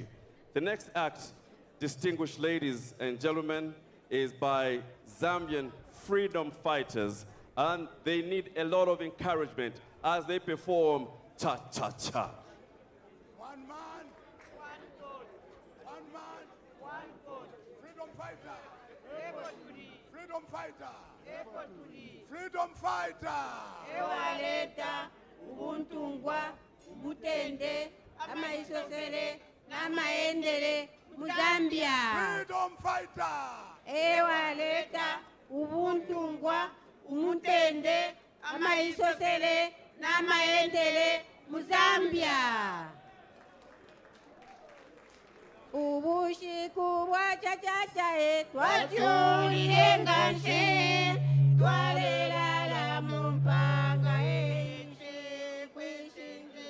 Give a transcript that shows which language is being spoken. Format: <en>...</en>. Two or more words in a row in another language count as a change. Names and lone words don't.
<en>The next act, distinguished ladies and gentlemen, is by Zambian freedom fighters, and they need a lot of encouragement as they perform cha-cha-cha. One man, one God. One man, one God. Freedom fighter. Freedom fighter. Freedom fighter.</en> <bem>Ewaleta ubuntungwa ubutende amaisosele namaendele muzambia.</bem> <en>Freedom fighter.</en> <bem>Ewaleta ubuntungwa umutende amaisosele namaendele muzambia. Ubushiku bwa chachacha twachulile ngashe twalela la mumpanga kwishinge.</bem>